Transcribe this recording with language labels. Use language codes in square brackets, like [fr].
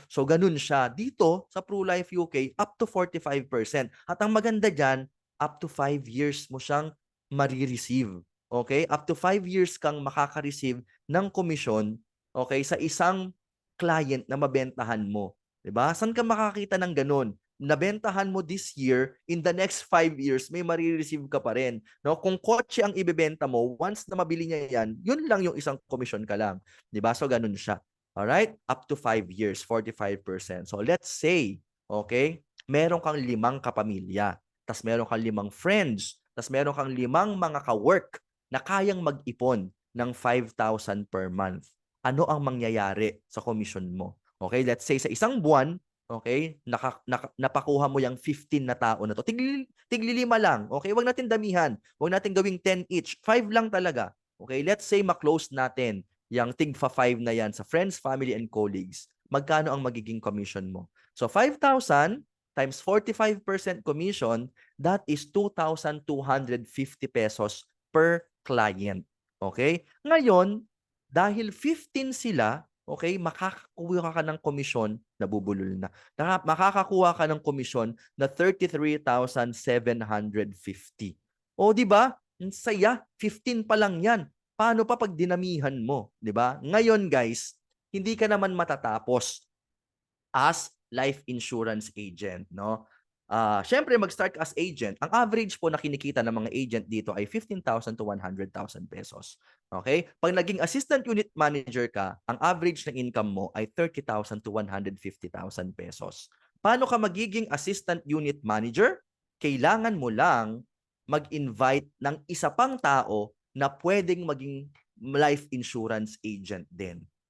[tl] So ganun siya. Dito sa ProLife UK, up to 45%. At ang maganda diyan, up to 5 years mo siyang mare-receive. Okay? Up to 5 years kang makaka-receive ng komisyon, okay, sa isang client na mabentahan mo. 'Di ba? Saan ka makakita ng gano'n? Nabentahan mo [en] this year, in the next 5 years, [tl] may marireceive ka pa rin. No? Kung kotse ang ibebenta mo, once na mabili niya yan, yun lang yung isang komisyon ka lang. 'Di ba? So, ganun siya. [en] Alright? Up to 5 years, 45%. So let's say, [tl] okay, meron kang 5 kapamilya, tas meron kang 5 friends, tas meron kang 5 mga ka-work na kayang mag-ipon ng 5,000 per month. Ano ang mangyayari sa komisyon mo? Okay, [en] let's say [tl] sa isang buwan, okay, napakuha mo yung 15 na tao na to. Tigli 5 lang, okay? Huwag natin damihan. Huwag natin gawing 10 each. 5 lang talaga. Okay, let's say ma-close natin yung tigfa 5 na yan sa friends, family, and colleagues. Magkano ang magiging commission mo? [en] So 5,000 times 45% commission, that is 2,250 [tl] pesos [en] per client. Okay? [tl] Ngayon, dahil 15 sila, okay, makakakuha ka ng komisyon, nabubulol na. Makakakuha ka ng komisyon na 33,750. O, di ba? Ang saya, 15 pa lang yan. Paano pa pag dinamihan mo, 'di ba? Ngayon, guys, hindi ka naman matatapos as life insurance agent, no? Syempre mag-start ka as agent. Ang average po na kinikita ng mga agent dito ay 15,000 to 100,000 pesos. Okay? Pag naging assistant unit manager ka, ang average na income mo ay 30,000 to 150,000 pesos. Paano ka magiging assistant unit manager? Kailangan mo lang mag-invite ng isa pang tao na pwedeng maging life insurance agent din.